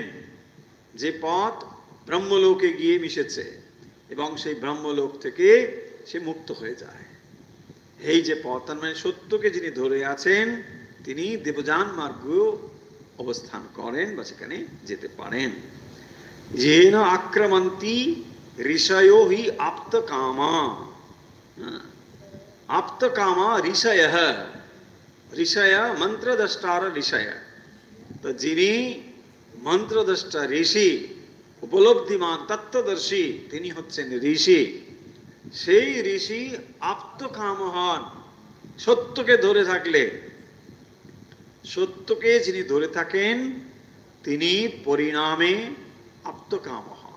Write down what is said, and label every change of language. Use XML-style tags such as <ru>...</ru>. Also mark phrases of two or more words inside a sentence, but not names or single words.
<bn>যে পথ ব্রহ্মলোকে গিয়ে মিশেছে এবং সেই ব্রহ্মলোক থেকে সে মুক্ত হয়ে যায়, এই যে পথ, তার মানে সত্যকে যিনি ধরে আছেন তিনি দেবযান মার্গ অবস্থান করেন বা সেখানে যেতে পারেন।</bn> <sa>येन आक्रमन्ति ऋषयो हि आप्तकामा। आप्तकामा ऋषयः। ऋषय मंत्रद्रष्टार ऋषय।</sa> <bn>तो যিনি মন্ত্রদ্রষ্টা ঋষি, উপলব্ধিমান তত্ত্বদর্শী, তিনি হচ্ছেন ঋষি। সেই ঋষি আপ্তকাম হন। সত্যকে ধরে থাকলে, সত্যকে যিনি ধরে থাকেন তিনি পরিণামে আপ্তকাম হন।</bn>